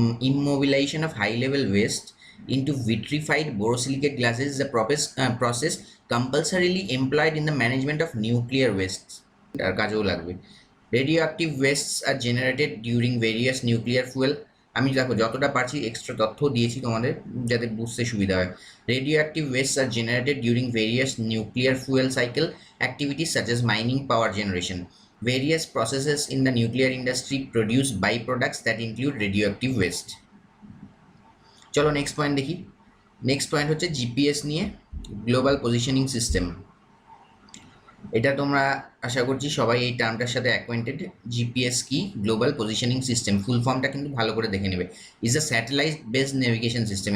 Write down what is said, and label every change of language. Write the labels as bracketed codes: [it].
[en] Immobilization of high level waste into vitrified borosilicate glasses is a process compulsorily employed in the management of nuclear wastes. [bn] আর কাজেও লাগবে। [en] Radioactive wastes are generated during various nuclear fuel. [bn] আমি দেখো যতটা পারছি extra তথ্য দিয়েছি তোমাদের যাতে বুঝতে সুবিধা হয়। [en] Radioactive wastes are generated during various nuclear fuel cycle activities such as mining, power generation. Various processes in the nuclear industry produce byproducts that include radioactive waste. [bn] চলো নেক্সট পয়েন্ট দেখি। নেক্সট পয়েন্ট হচ্ছে GPS নিয়ে, global positioning system. এটা তোমরা আশা করছি সবাই এই টার্মটার সাথে অ্যাকোয়েন্টেড। জিপিএস কি? [en] Global positioning system. [bn] ফুল ফর্মটা কিন্তু ভালো করে দেখে নেবে। [en] Is a satellite based navigation system.